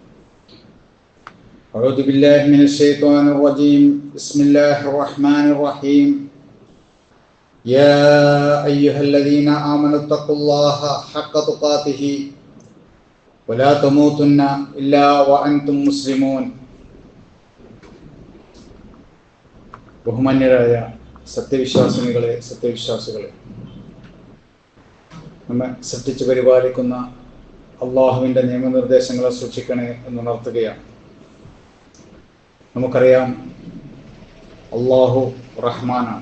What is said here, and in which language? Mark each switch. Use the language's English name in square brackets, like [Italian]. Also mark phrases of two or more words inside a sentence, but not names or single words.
[Arabic] أعوذ بالله من الشيطان الرجيم. بسم الله الرحمن الرحيم. يا أيها الذين آمنوا اتقوا الله حق تقاته ولا تموتن إلا وأنتم مسلمون. [Malayalam] ബഹുമാന്യരായ സത്യവിശ്വാസികളെ, നമ്മെ സൃഷ്ടിച്ച് പരിപാലിക്കുന്ന അള്ളാഹുവിൻ്റെ നിയമനിർദ്ദേശങ്ങളെ സൂക്ഷിക്കണേ എന്നുണർത്തുകയാണ്. നമുക്കറിയാം, അള്ളാഹു റഹ്മാനാണ്.